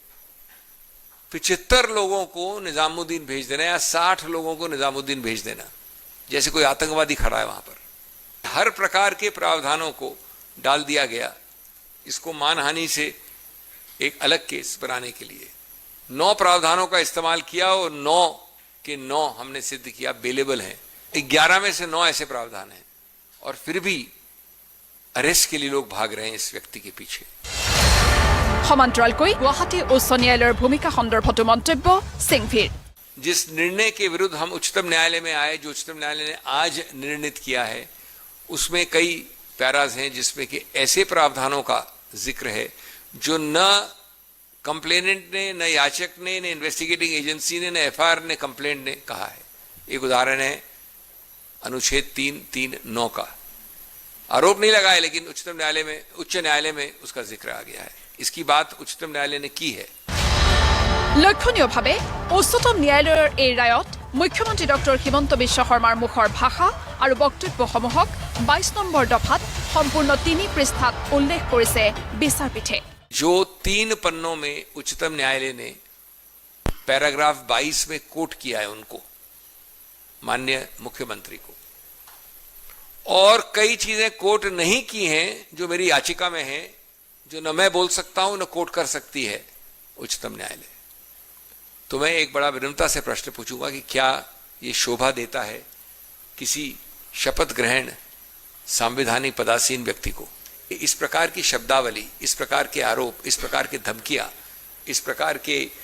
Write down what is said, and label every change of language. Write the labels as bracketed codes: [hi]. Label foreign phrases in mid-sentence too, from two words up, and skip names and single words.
[hi] 75 लोगों को निजामुद्दीन भेज देना या 60 लोगों को निजामुद्दीन भेज देना जैसे कोई आतंकवादी खड़ा है वहां पर हर प्रकार के प्रावधानों को डाल दिया गया इसको मानहानि से एक अलग केस बनाने के लिए 9 प्रावधानों का इस्तेमाल किया और 9 के 9 हमने सिद्ध किया बेलेबल हैं 11 में से 9 ऐसे प्रावधान हैं और फिर भी अरेस्ट के लिए लोग भाग रहे हैं इस व्यक्ति के पीछे [as] সমান্তৰালকৈ গুৱাহাটী উচ্চ ন্যায়ালয়ৰ ভূমিকা সন্দৰ্ভতো মন্তব্য সিংভিৰ [hi] जिस निर्णय के विरुद्ध हम उच्चतम न्यायालय में आए जो उच्चतम न्यायालय ने आज निर्णित किया है उसमें कई पैराज हैं जिसमें कि ऐसे प्रावधानों का जिक्र है जो न कंप्लेनेंट ने न याचक ने न [en] investigating agency [hi] ने न FIR ने कंप्लेंट ने कहा है एक उदाहरण है अनुच्छेद 339 का आरोप नहीं लगाया लेकिन उच्च न्यायालय में उसका जिक्र आ गया है इसकी बात उच्चतम न्यायालय ने की है [as] লক্ষণীয়ভাৱে উচ্চতম ন্যায়ালয়ৰ এই ৰায়ত মুখ্যমন্ত্ৰী ডক্টৰ হিমন্ত বিশ্ব শৰ্মাৰ মুখৰ ভাষা আৰু বক্তব্যসমূহক 22 নম্বৰ দফাত সম্পূৰ্ণ 3 পৃষ্ঠাত উল্লেখ কৰিছে বিচাৰপীঠে [hi] जो 3 पन्नों में उच्चतम न्यायालय ने पैराग्राफ 22 में कोट किया है उनको माननीय मुख्यमंत्री को और कई चीजें कोट नहीं की हैं जो मेरी याचिका में है जो न मैं बोल सकता हूं न कोट कर सकती है उच्चतम न्यायालय तो मैं एक बड़ा विनम्रता से प्रश्न पूछूंगा कि क्या ये शोभा देता है किसी शपथ ग्रहण संवैधानिक पदासीन व्यक्ति को इस प्रकार की शब्दावली इस प्रकार के आरोप इस प्रकार के धमकियां इस प्रकार के